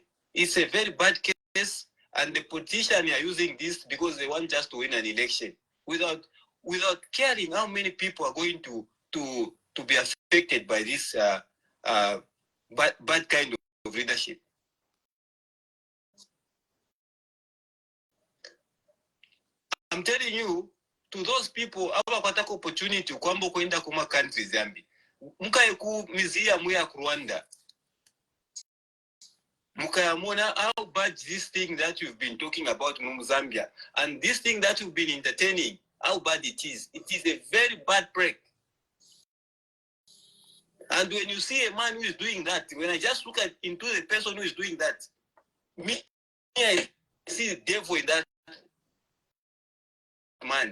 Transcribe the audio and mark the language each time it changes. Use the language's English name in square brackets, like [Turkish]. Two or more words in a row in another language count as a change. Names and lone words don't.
[English] It's a very bad case, and the politicians are using this because they want just to win an election without caring how many people are going to be affected by this bad kind of leadership. I'm telling you, to those people, [Bemba] abapataka opportunity kwamba kwenda kuma countries Zambia. Mukaye ku museum ya Rwanda. [English] Mukayamona how bad this thing that you've been talking about in Zambia and this thing that you've been entertaining, how bad it is. It is a very bad break. And when you see a man who is doing that, when I just look into the person who is doing that, me, I see the devil in that man.